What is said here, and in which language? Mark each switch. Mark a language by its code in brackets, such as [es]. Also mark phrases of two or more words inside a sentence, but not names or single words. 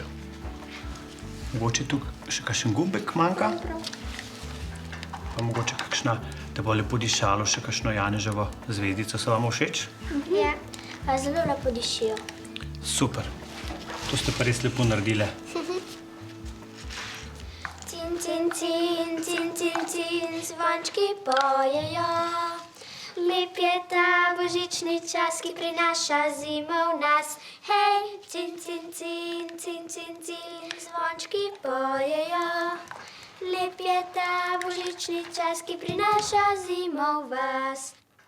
[sl] Mogoče tukaj še kakšen gumbek manjka. Pa mogoče kakšna, da bo lepo dišalo, še kakšno janeževo zvezdico. So vam všeč? Ja, pa zelo lepo dišijo. Super. To ste pa res lepo naredile. Cin, cin, cin, cin, cin, cin, zvončki pojejo. Lep je ta božični čas, ki prinaša zimo v nas. Hej, cin, cin, cin, cin, cin, cin, zvončki pojejo. Lep je ta božični čas, ki prinaša zimo v vas.